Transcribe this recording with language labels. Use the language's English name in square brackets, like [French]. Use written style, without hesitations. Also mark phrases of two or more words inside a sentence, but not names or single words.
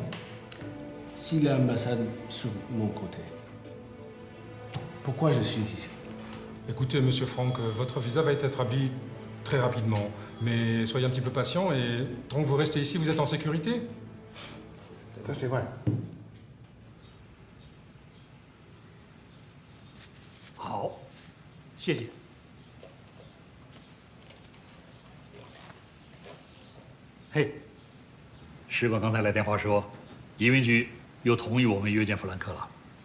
[French] Si l'ambassade sur mon côté, pourquoi je suis ici? Écoutez, monsieur Franck, votre visa va être établi très rapidement. Mais soyez un petit peu patient et tant que vous restez ici, vous êtes en sécurité. Ça, c'est vrai. [Chinese] 好，谢谢。嘿，使馆刚才来电话说，移民局又同意我们约见弗兰克了。